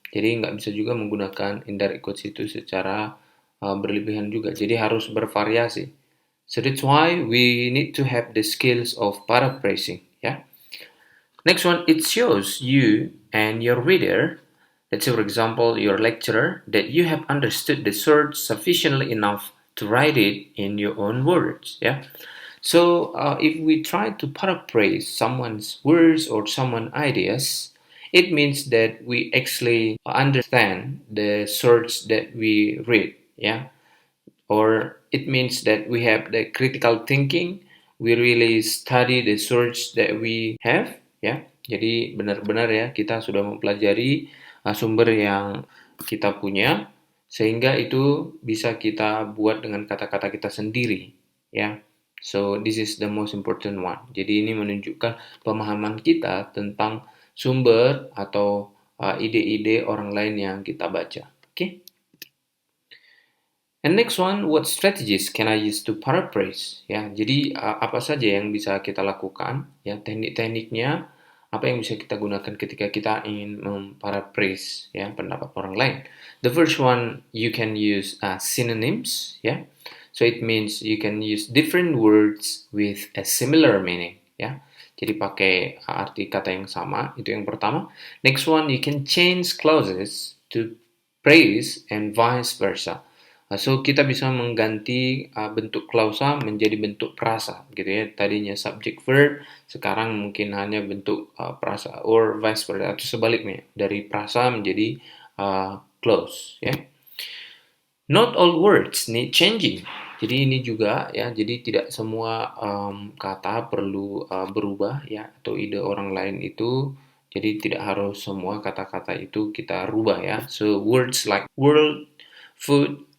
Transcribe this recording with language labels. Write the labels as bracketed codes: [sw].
[id] Jadi nggak bisa juga menggunakan indirect quotes itu secara berlebihan juga. Jadi harus bervariasi. [en] So that's why we need to have the skills of paraphrasing. Next one, it shows you and your reader, let's say for example your lecturer, that you have understood the source sufficiently enough to write it in your own words. So if we try to paraphrase someone's words or someone's ideas, it means that we actually understand the source that we read. Or it means that we have the critical thinking, we really study the source that we have. [id] Jadi benar-benar kita sudah mempelajari sumber yang kita punya, sehingga itu bisa kita buat dengan kata-kata kita sendiri. [en] So this is the most important one. [id] Jadi ini menunjukkan pemahaman kita tentang sumber atau ide-ide orang lain yang kita baca. [en] Okay? And next one, what strategies can I use to paraphrase? [id] Jadi apa saja yang bisa kita lakukan? Teknik-tekniknya apa yang bisa kita gunakan ketika kita ingin memparaphrase pendapat orang lain. [en] The first one, you can use synonyms. So it means you can use different words with a similar meaning. [id] Jadi pakai arti kata yang sama, itu yang pertama. [en] Next one, you can change clauses to praise and vice versa. [id] So kita bisa mengganti bentuk klausa menjadi bentuk prasa Tadinya subject verb, sekarang mungkin hanya bentuk prasa, [en] or vice versa, [id] atau sebaliknya dari prasa menjadi clause. [en] Not all words need changing. [id] Jadi ini juga jadi tidak semua kata perlu berubah atau ide orang lain itu. Jadi tidak harus semua kata-kata itu kita rubah [en] So words like world, food,